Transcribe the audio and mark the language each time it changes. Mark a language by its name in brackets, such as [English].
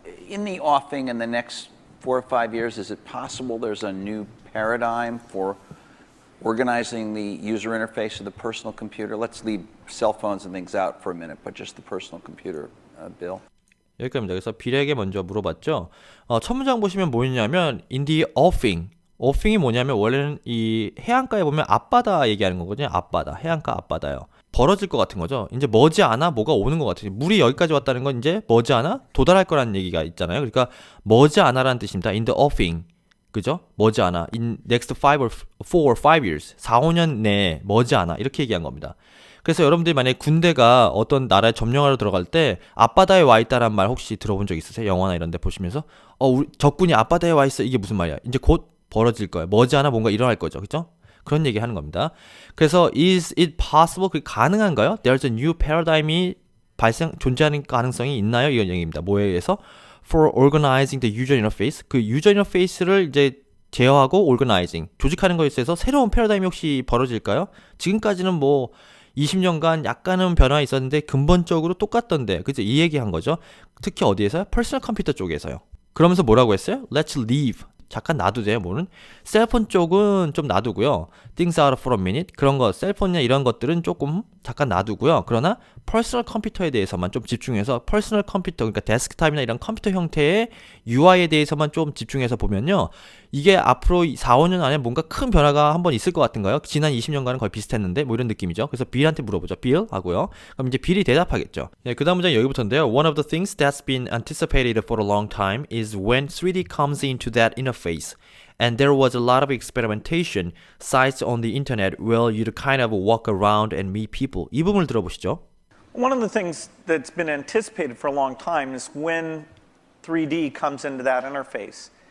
[English] In the offing in the next 4 or 5 years, is it possible there's a new paradigm for organizing the user interface of the personal computer? Let's leave cell phones and things out for a minute, but just the personal computer, Bill. [Korean] 여기까지입니다. 그래서 빌에게 먼저 물어봤죠. 첫 문장 보시면 뭐였냐면 in the offing. offing이 뭐냐면 원래는 이 해안가에 보면 앞바다 얘기하는 거거든요. 앞바다, 해안가 앞바다요. 벌어질 것 같은 거죠. 이제 머지않아 뭐가 오는 것 같아요. 물이 여기까지 왔다는 건 이제 머지않아 도달할 거라는 얘기가 있잖아요. 그러니까 머지않아라는 뜻입니다. [English] In the offing. [Korean] 그죠? 머지않아. [English] In next 4 or 5 years. [Korean] 4, 5년 내에 머지않아. 이렇게 얘기한 겁니다. 그래서 여러분들이 만약에 군대가 어떤 나라에 점령하러 들어갈 때 앞바다에 와 있다란 말 혹시 들어본 적 있으세요? 영화나 이런 데 보시면서 우리 적군이 앞바다에 와 있어. 이게 무슨 말이야? 이제 곧 벌어질 거예요. 머지않아 뭔가 일어날 거죠. 그죠? 그런 얘기 하는 겁니다. 그래서 [English] is it possible? [Korean] 그게 가능한가요? [English] There's a new paradigm이 [Korean] 존재하는 가능성이 있나요? 이런 얘기입니다. 뭐에 의해서? [English] For organizing the user interface. [Korean] 그 유저 인터페이스를 이제 제어하고 organizing, 조직하는 것에 있어서 새로운 패러다임이 혹시 벌어질까요? 지금까지는 뭐 20년간 약간은 변화가 있었는데 근본적으로 똑같던데, 그죠? 이 얘기한 거죠. 특히 어디에서요? 퍼스널 컴퓨터 쪽에서요. 그러면서 뭐라고 했어요? [English] Let's leave. [Korean] 잠깐 놔두세요. 뭐는? 셀폰 쪽은 좀 놔두고요. [English] Things out for a minute. [Korean] 그런 거, 셀폰이나 이런 것들은 조금 잠깐 놔두고요. 그러나 퍼스널 컴퓨터에 대해서만 좀 집중해서 퍼스널 컴퓨터, 그러니까 데스크탑이나 이런 컴퓨터 형태의 UI에 대해서만 좀 집중해서 보면요. 이게 앞으로 4, 5년 안에 뭔가 큰 변화가 한번 있을 것 같은가요? 지난 20년간은 거의 비슷했는데 뭐 이런 느낌이죠. 그래서 빌한테 물어보죠. 빌 하고요. 그럼 이제 빌이 대답하겠죠. 네, 그 다음 문장 여기부터인데요. [English] One of the things that's been anticipated for a long time is when 3D comes into that interface. And there was a lot of experimentation, sites on the internet where you'd kind of walk around and meet people. [Korean] 이 부분을 들어보시죠. [English] One of the things that's been anticipated for a long time is when 3D comes into that interface.